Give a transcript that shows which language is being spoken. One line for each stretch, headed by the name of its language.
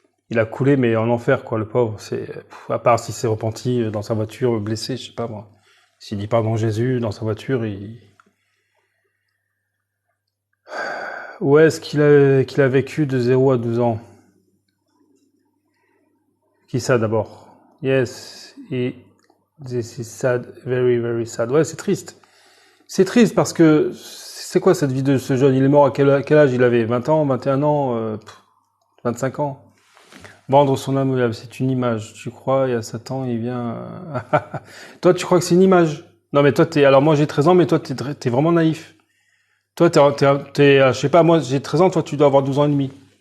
French: Il a coulé, mais en enfer, quoi, le pauvre. À part s'il s'est repenti dans sa voiture, blessé, je sais pas moi. S'il dit pardon Jésus dans sa voiture, Où est-ce qu'il a vécu de 0 à 12 ans? Qui ça d'abord?
English: Yes, this is sad, very, very sad.
French: Ouais, c'est triste. C'est triste parce que c'est quoi cette vie de ce jeune? Il est mort à quel âge il avait? 20 ans, 21 ans, 25 ans? Vendre son âme au diable, c'est une image. Tu crois, il y a Satan, il vient... Toi, tu crois que c'est une image? Non, mais toi, alors moi j'ai 13 ans, mais toi, t'es vraiment naïf. Toi, je sais pas, moi j'ai 13 ans, toi tu dois avoir 12 ans et demi.